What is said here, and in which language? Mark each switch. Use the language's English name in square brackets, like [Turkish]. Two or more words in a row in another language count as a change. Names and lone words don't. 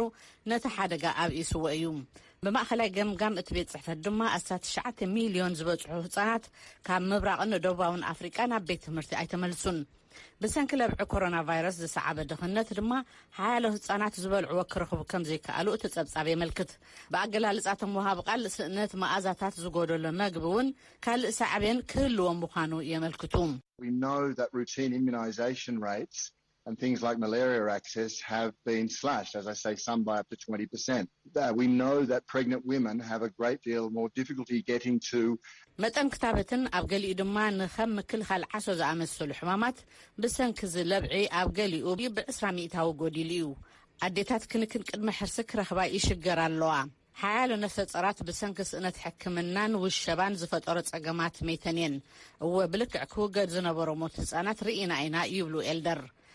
[Tigrinya] ነቲ ሓደጋ ኣብኢስዎ እዩ ብማእኸላይ ገምጋም እቲ ቤት ጽሕፈት ድማ 19 ሚልዮን ዝበፅሑ ህፃናት ካብ ምብራቕን ደቡባውን ኣፍሪቃ ናብ ቤት ትምህርቲ ኣይተመልሱን ብሰንኪ ለብዒ ኮሮና ቫይረስ ዝሰዓበ ድኽነት ድማ ሓያሎ ህፃናት ዝበልዕዎ ክረኽቡ ከም ዘይከኣሉ እቲ ጸብጻብ የመልክት ብኣገላልጻቶም ወሃብ ቃል ስእነት መኣዛታት ዝጎደሎ መግቢ እውን ካልእ ሳዕቤን ክህልዎም ምዃኑ የመልክቱ [English] We know that routine immunization rates and things like malaria access have been slashed, as I say, some by up to 20%. We know that pregnant women have a great deal more difficulty getting to [Tigrinya] መጠን ክታበትን ኣብ ገሊኡ ድማ ንኸም ምክልኻል ዓሶ ዝኣመሰሉ ሕማማት ብሰንኪ ዝለብዒ ኣብ ገሊኡ ብ20% ጎዲሉ እዩ ኣዴታት ክንክን ቅድሚ ሕርሲ ክረኽባ ይሽገር ኣለዋ ሓያሎ ነፍሰ ጸራት ብሰንኪ ስእነት ሕክምናን ውሸባን ዝፈጠሮ ጸገማት መይተንየን እወ ብልክዕ ክውገድ ዝነበሮ ሞት ህፃናት ርኢና ኢና ይብሉ ኤልደር